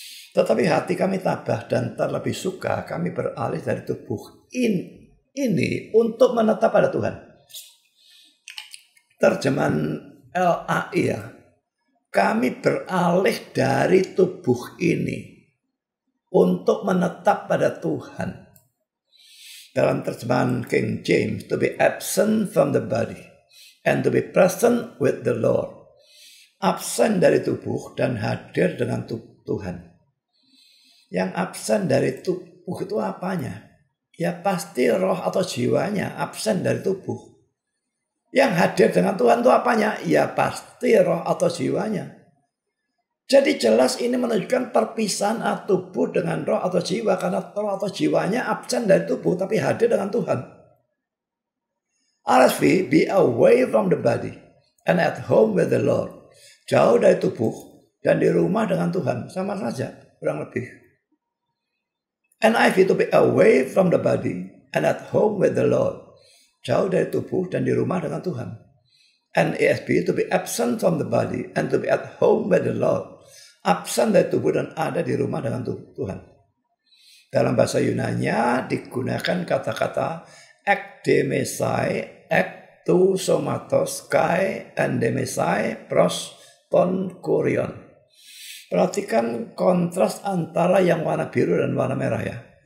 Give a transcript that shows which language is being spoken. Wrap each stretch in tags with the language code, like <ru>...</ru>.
<id>Tetapi hati kami tabah dan terlebih suka kami beralih dari tubuh ini untuk menetap pada Tuhan. Terjemahan LAI ya. Kami beralih dari tubuh ini untuk menetap pada Tuhan. Dalam terjemahan</id> <en>King James, to be absent from the body and to be present with the Lord.</en> <id>Absen dari tubuh dan hadir dengan Tuhan. Yang absen dari tubuh itu apanya? Ya pasti roh atau jiwanya absen dari tubuh. Yang hadir dengan Tuhan itu apanya? Ya pasti roh atau jiwanya. Jadi jelas ini menunjukkan perpisahan tubuh dengan roh atau jiwa. Karena roh atau jiwanya absen dari tubuh tapi hadir dengan Tuhan.</id> <en>RSV, be away from the body and at home with the Lord.</en> <id>Jauh dari tubuh dan di rumah dengan Tuhan. Sama saja, kurang lebih.</id> <en>NIV, to be away from the body and at home with the Lord.</en> <id>Jauh dari tubuh dan di rumah dengan Tuhan.</id> <en>NASB, to be absent from the body and to be at home with the Lord.</en> <id>Absen dari tubuh dan ada di rumah dengan Tuhan. Dalam bahasa Yunani digunakan kata-kata</id> <el>ekdemesai, ektu somatos, kai, endemesai, pros, ton, kurion.</el> <id>Perhatikan kontras antara yang warna biru dan warna merah ya.</id>